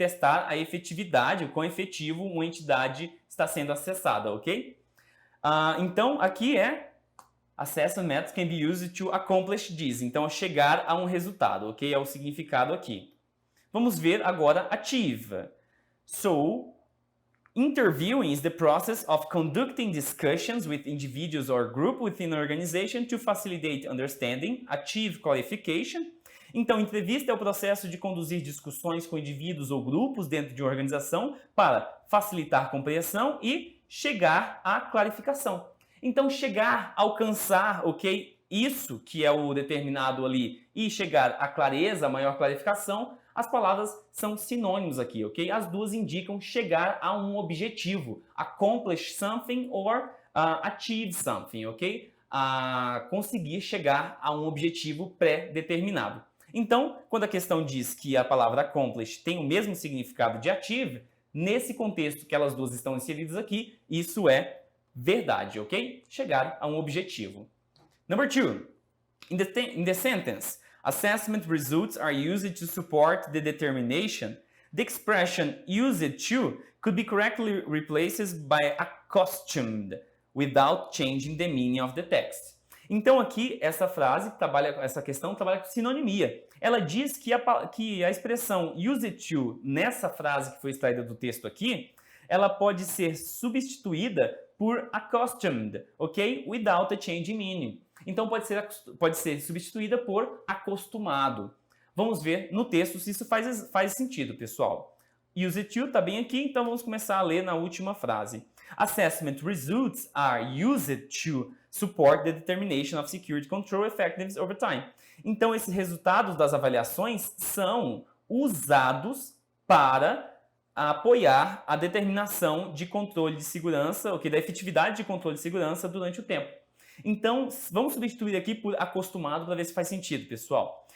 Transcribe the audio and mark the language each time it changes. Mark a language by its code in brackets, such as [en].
[pt] Testar a efetividade, o quão efetivo uma entidade está sendo acessada, ok? Então, aqui [en] assessment methods can be used to accomplish this. [pt] Então, chegar a um resultado, ok? É o significado aqui. Vamos ver agora achieve. [en] So, interviewing is the process of conducting discussions with individuals or group within an organization to facilitate understanding, achieve qualification. [pt] Então, entrevista é o processo de conduzir discussões com indivíduos ou grupos dentro de uma organização para facilitar a compreensão e chegar à clarificação. Então, chegar, alcançar, ok? Isso que é o determinado ali e chegar à clareza, a maior clarificação, as palavras são sinônimos aqui, ok? As duas indicam chegar a um objetivo. [en] Accomplish something or achieve something, ok? [pt] Conseguir chegar a um objetivo pré-determinado. Então, quando a questão diz que a palavra accomplish tem o mesmo significado de achieve, nesse contexto que elas duas estão inseridas aqui, isso é verdade, ok? Chegar a um objetivo. [en] Number 2. In the sentence, assessment results are used to support the determination. The expression used to could be correctly replaced by accustomed without changing the meaning of the text. [pt] Então aqui essa questão trabalha com sinonimia. Ela diz que a expressão used to nessa frase que foi extraída do texto aqui, ela pode ser substituída por accustomed, ok? [en] Without a change in meaning. [pt] Então pode ser substituída por acostumado. Vamos ver no texto se isso faz sentido, pessoal. Use to está bem aqui, então vamos começar a ler na última frase. [en] Assessment results are used to support the determination of security control effectiveness over time. [pt] Então esses resultados das avaliações são usados para apoiar a determinação de controle de segurança, ok? Da efetividade de controle de segurança durante o tempo. Então, vamos substituir aqui por acostumado para ver se faz sentido, pessoal.